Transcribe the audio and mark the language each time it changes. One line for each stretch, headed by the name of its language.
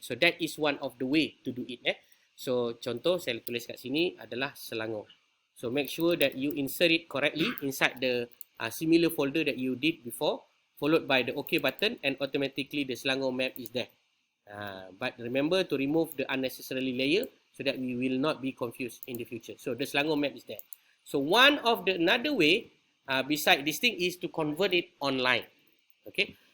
English: So that is one of the way to do it.
Malay: So contoh saya tulis kat sini adalah Selangor.
English: So make sure that you insert it correctly inside the similar folder that you did before, followed by the OK button, and automatically the Selangor map is there. But remember to remove the unnecessary layer so that we will not be confused in the future. So the Selangor map is there. So one of the another way beside this thing is to convert it online. Okay.